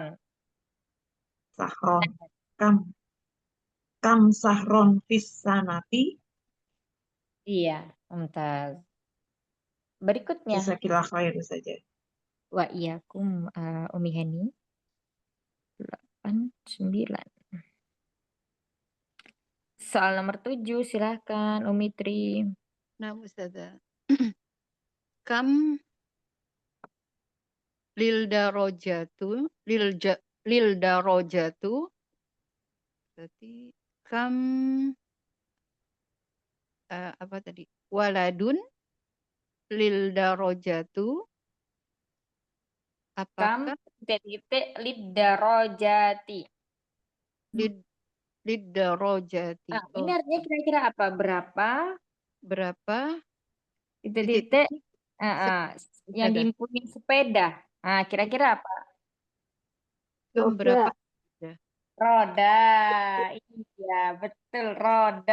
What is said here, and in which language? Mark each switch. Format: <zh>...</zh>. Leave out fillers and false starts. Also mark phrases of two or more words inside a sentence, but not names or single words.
<id>sahron kam sahron pisanati. Iya, mumtaz. Berikutnya,</id> <ar>جزاك الله خير</ar> <id>saja.</id> <ar>وإياكم Umi Hani 89.</ar> <id>Soal nomor 7, silahkan Umi Tri. Nah, Ustazah.</id> <ar>كم للدراجة</ar> <id>berarti kam apa tadi?</id> <ar>ولد للدراجة Kam</ar> <id>apakah titik lidarojati. lid darojati? Ini artinya kira-kira apa? Berapa Titik-titik yang sepeda. diimpunin sepeda. Nah, kira-kira apa? Berapa? Roda. Iya, betul, roda.</id>